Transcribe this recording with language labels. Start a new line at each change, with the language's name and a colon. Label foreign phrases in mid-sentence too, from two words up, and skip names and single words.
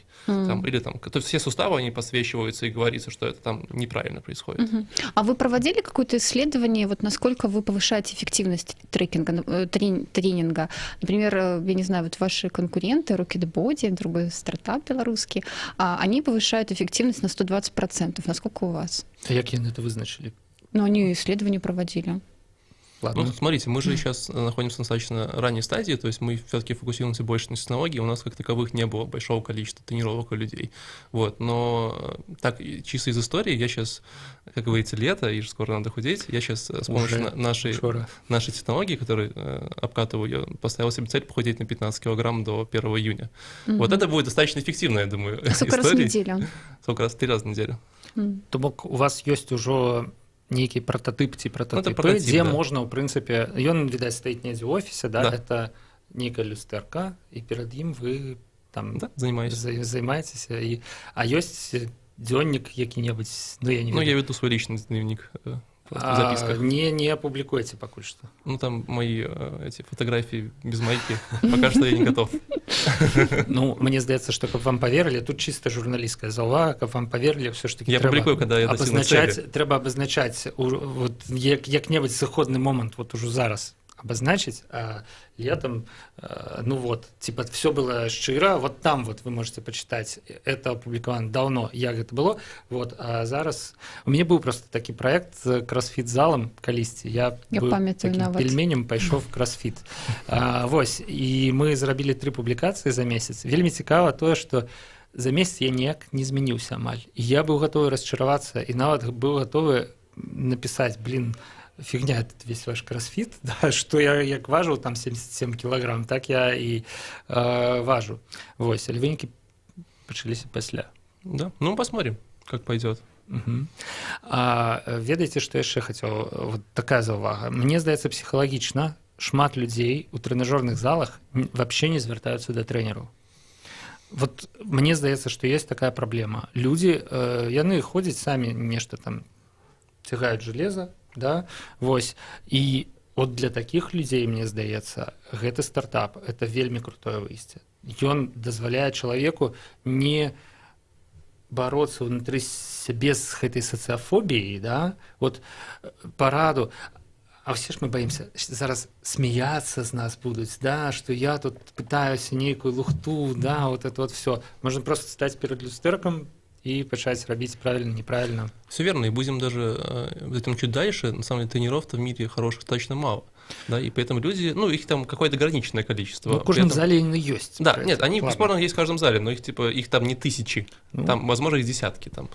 Russian: Или там, то есть все суставы, они подсвечиваются, и говорится, что это там неправильно происходит. А вы проводили какое-то исследование, вот насколько вы повышаете эффективность тренинга? Например, я не знаю, вот ваши конкуренты, Rocket Body, другой стартап белорусский, они повышают эффективность на 120%. Насколько у вас?
Belarusian: А як яны это вызначили?
Russian: Ну, они исследования проводили. Ладно. Ну, смотрите, мы же сейчас находимся на достаточно ранней стадии, то есть мы все-таки фокусируемся больше на технологии, у нас как таковых не было большого количества тренировок у людей. Вот, но так, чисто из истории, я сейчас, как говорится, лето, и скоро надо худеть, я сейчас с помощью нашей технологии, которую обкатываю, я поставил себе цель похудеть на 15 килограмм до 1 июня. Вот это будет достаточно эффективно, я думаю, сколько раз в неделю? Сколько раз? 3 раза в неделю.
Belarusian: То бок у вас есть уже нейкі прататып ці прататыпы, дзе можна, ў прынцыпе, ён, відаць, стаіць недзе ў офісе, да? Это нейкая люстэрка, і перад ім вы там займаецеся, а ёсць дзённік які-небудзь, ну, я не ведаю. Ну,
Russian: я веду свой личный дневник в записках. Не опубликуйте пакуль што. Ну, там мои эти фотографии без майки, пока что я не готов.
Belarusian: Ну, мне здаецца, што каб вам поверылі, тут чисто журналісцкая заўвага, каб вам поверылі, все ж таки трэба абазначаць як-небудзь сыходны момант
Russian: вот ужо зараз обозначить, а летом, ну вот, типа, все было шчыра,
Belarusian: вот там вот вы можете почитать, это опубликовано давно, як это было, вот, а зараз, у меня был просто такі проект с кроссфит-залом калісьці, я быў таким пельменем, пайшоў в кроссфит. Вось, і мы зрабілі 3 публікацыі за месяц. Вельмі цікава тое, што за месяц я ніяк не змяніўся амаль. І я быў гатовы расчаравацца, і нават быў гатовы напісаць,
Russian: фигня этот весь ваш кроссфит, да, что я
Belarusian: як важил
Russian: там 77 килограмм, так я и важу.
Belarusian: Вось, але вынікі пачаліся пасля.
Russian: Да, ну посмотрим, как пойдет.
Belarusian: Ведаеце, што яшчэ хацеў, вот такая заўвага. Мне здаецца, псіхалагічна шмат людзей у трэнажорных залах вообще не звяртаюцца да трэнераў. Вот мне здаецца, што есть такая праблема. Людзі, яны ходзяць самі нешта там цягаюць железа, да, вось, і от для такіх людзей, мне здаецца, гэты стартап, это вельмі крутое выйсце. Ён дазваляе чалавеку не бороться внутры сябе з гэтай сацыяфобіяй, да, вот параду,
Russian: А все ж мы боимся зараз смеяться з нас будут,
Belarusian: да, что я тут пытаюсь нейкую лухту, да,
Russian: вот это вот все. Можно просто стать перед люстерком и начать робить правильно, неправильно. Все верно, и будем даже этим чуть дальше. На самом деле тренеров-то в мире хороших достаточно мало. Да, и поэтому люди, ну, их там какое-то ограниченное количество. Ну, в каждом зале они есть. Да, нет, они бесспорно есть в каждом зале, но их там не тысячи, там, возможно, их десятки там.